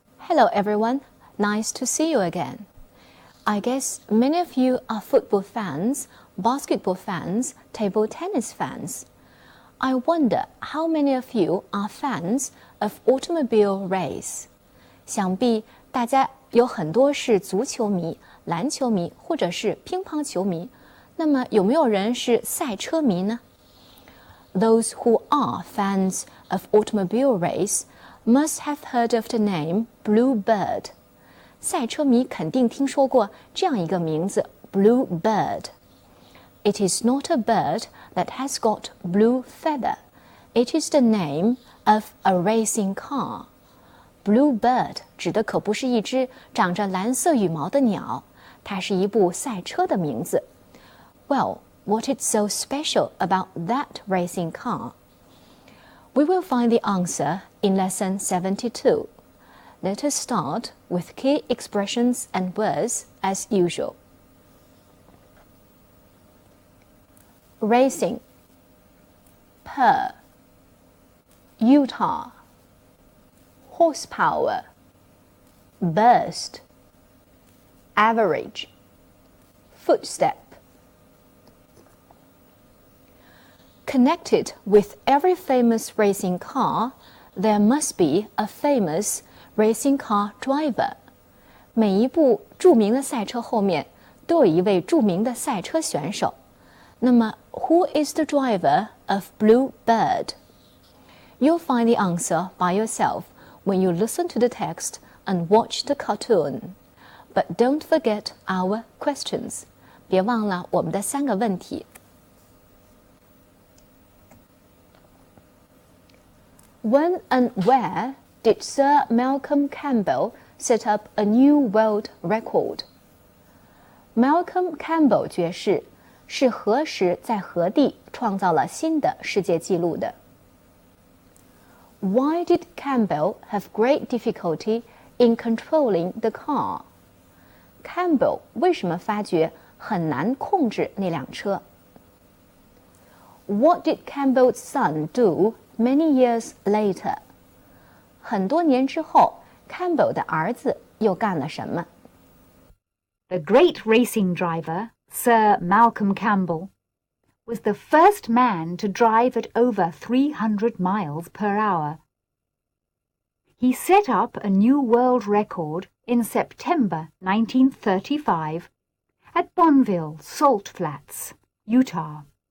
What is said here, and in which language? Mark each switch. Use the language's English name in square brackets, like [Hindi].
[English] Hello everyone, nice to see you again. I guess many of you are football fans, basketball fans, table tennis fans. I wonder how many of you are fans of automobile race. [Chinese] 想必大家有很多是足球迷、篮球迷或者是乒乓球迷，那么有没有人是赛车迷呢？ [English] Those who are fans of automobile race must have heard of the name Bluebird. [Chinese] 赛车迷肯定听说过这样一个名字 Bluebird. [English] It is not a bird that has got blue feather. It is the name of a racing car. [Chinese] Bluebird 指的可不是一只长着蓝色羽毛的鸟，它是一部赛车的名字。 [English] Well, what is so special about that racing car? We will find the answer in lesson 72. Let us start with key expressions and words as usual. Racing, per, Utah, horsepower, burst, average, footstep. Connected with every famous racing car, there must be a famous racing car driver. [Chinese] 每一部著名的赛车后面都有一位著名的赛车选手。那么 [English] who is the driver of Bluebird? You'll find the answer by yourself when you listen to the text and watch the cartoon. But don't forget our questions. [Chinese] 别忘了我们的3个问题。 [English] When and where did Sir Malcolm Campbell set up a new world record? [Chinese] Malcolm Campbell 爵士是何时在何地创造了新的世界纪录的？ [English] Why did Campbell have great difficulty in controlling the car? [Chinese] Campbell 为什么发觉很难控制那辆车？ [English] What did Campbell's son do many years later? [Chinese] 很多年之后 Campbell 的儿子又干了什么？ [English] The great racing driver, Sir Malcolm Campbell, was the first man to drive at over 300 miles per hour. He set up a new world record in September 1935 at Bonneville Salt Flats, Utah.